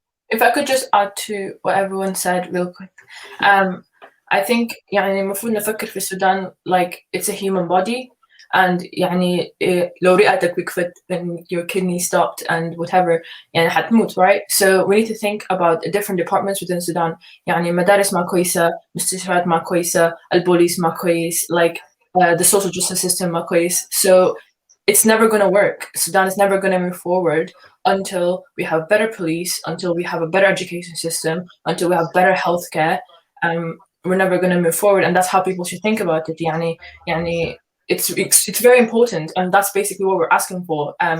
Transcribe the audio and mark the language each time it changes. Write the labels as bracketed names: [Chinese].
[English] If I could just add to what everyone said real quick. I think [Arabic] يعني المفروض نفكر في السودان [English] like it's a human body, and [Arabic] يعني لو رئتك وقفت [English] and your kidney stopped and whatever [Arabic] يعني حتموت, [English] right? So we need to think about different departments within Sudan. [Arabic] يعني مدارس ما كويسة, مستشفيات ما كويسة, البوليس ما كويس, [English] like the social justice system [Arabic] ما كويس. [English] So it's never going to work. Sudan is never going to move forward until we have better police, until we have a better education system, until we have better healthcare. We're never going to move forward, and that's how people should think about it. It's very important, and that's basically what we're asking for.